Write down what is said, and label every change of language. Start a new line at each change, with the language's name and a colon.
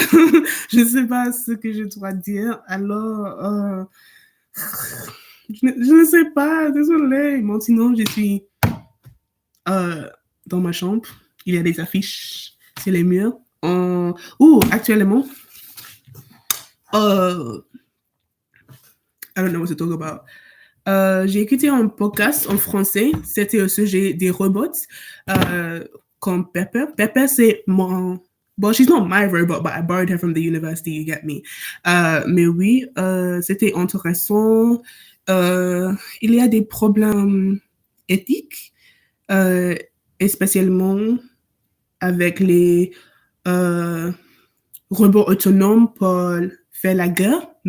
French: Je ne sais pas ce que je dois dire. Alors, je ne sais pas. Désolée. Bon, sinon, je suis dans ma chambre. Il y a des affiches sur les murs.
English: Actuellement, I don't know what to talk about.
French: J'ai écouté un podcast en français. C'était au sujet des robots. Comme Pepper. Pepper, c'est mon...
English: Well, she's not my robot, but I borrowed her from the university, you get me.
French: Mais oui, c'était intéressant. Il y a des problèmes éthiques, spécialement avec les robots autonomes pour faire la guerre.